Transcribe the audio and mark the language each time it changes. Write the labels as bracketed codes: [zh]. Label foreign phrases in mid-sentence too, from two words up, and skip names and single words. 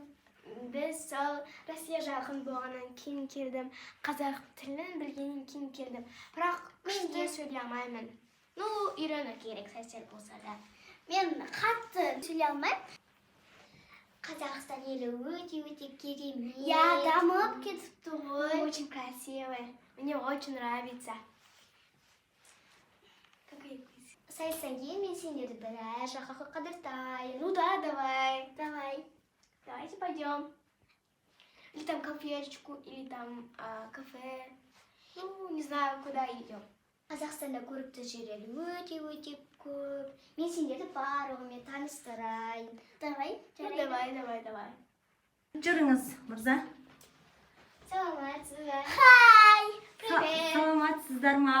[kk] Біз сол Россия жақын болғаннан кейін келдім. Қазақ тілін білгеннен кейін келдім. Бірақ күшті сөйлей алмаймын. Үйрену керек, сәл болса да. Мен қатты сөйлей алмаймын. Қазақстан елі өте керемет. Дамып кетіпті ғой. [ru] Очень красивый. Мне очень нравится. [kk] Сайыстан кейін мен сендерді біраз жаққа қыдыртайын. [ru] Давай. Давайте пойдем. Или там кафешечку, или там кафе. Не знаю, куда идем. [kk] Қазақстанда көрікті жерлер өте көп. Мен сендерді барлығымен таныстырайын. [ru] Давай. Давай. [kk] Жүріңіз, мырза. Саламатсыз ба? [en] Хай! [ru] Привет. [kk] Саламатсыздар ма?